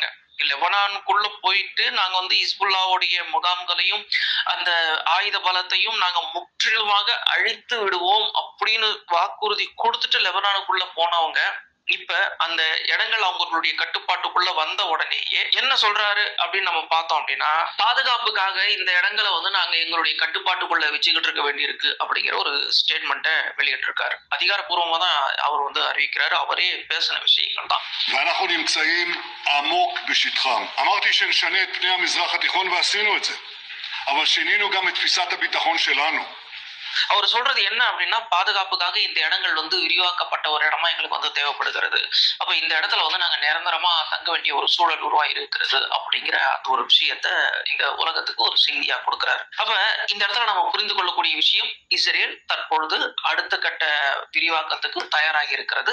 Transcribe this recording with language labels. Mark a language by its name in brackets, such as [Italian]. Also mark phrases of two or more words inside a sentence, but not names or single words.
[Tamil] லெபனானுக்குள்ள போயிட்டு நாங்க ஹிஸ்புல்லாவுடைய முகாம்களையும் அந்த ஆயுத பலத்தையும் நாங்க முற்றிலுமாக அழித்து விடுவோம் அப்படின்னு வாக்குறுதி கொடுத்துட்டு லெபனானுக்குள்ள போனவங்க இப்ப அந்த இடங்கள் அவங்களுடைய கட்டுப்பாட்டுக்குள்ள வந்த உடனேயே என்ன சொல்றாரு அப்படின்னு நம்ம பார்த்தோம் அப்படின்னா, பாதுகாப்புக்காக இந்த இடங்களை நாங்க எங்களுடைய கட்டுப்பாட்டுக்குள்ள வச்சுக்கிட்டு இருக்க வேண்டியிருக்கு அப்படிங்கிற ஒரு ஸ்டேட்மெண்ட்டை வெளியிட்டு இருக்காரு. அதிகாரப்பூர்வமா தான் அவர் அறிவிக்கிறாரு. அவரே பேசின விஷயங்கள் தான். [Hebrew] ואנחנו נמצאים עמוק בשטחם. אמרתי שנשנה את פני המזרח התיכון ועשינו את זה. אבל שינינו גם את תפיסת הביטחון שלנו. [Tamil] அவர் சொல்றது என்ன அப்படின்னா, பாதுகாப்புக்காக இந்த இடங்கள் விரிவாக்கப்பட்ட ஒரு இடமா எங்களுக்கு தேவைப்படுகிறது. அப்ப இந்த இடத்துல நாங்க நிரந்தரமா தங்க வேண்டிய ஒரு சூழல் உருவாகி இருக்கிறது அப்படிங்கிற அந்த ஒரு விஷயத்த இந்த உலகத்துக்கு ஒரு செய்தியா கொடுக்கிறாரு. அப்ப இந்த இடத்துல நம்ம புரிந்து கொள்ளக்கூடிய விஷயம், இஸ்ரேல் தற்பொழுது அடுத்த கட்ட விரிவாக்கத்துக்கு தயாராகி இருக்கிறது.